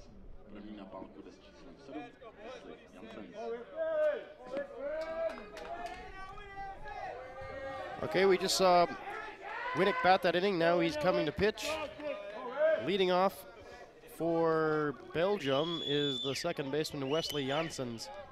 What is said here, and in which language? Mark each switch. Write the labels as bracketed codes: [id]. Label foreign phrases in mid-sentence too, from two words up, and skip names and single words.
[cs] První na pálku jde s číslem 7, Wesley Janssens. [en] Okay, we just saw Winnick bat that inning. Now he's coming to pitch. Leading off for Belgium is the second baseman, Wesley Janssens.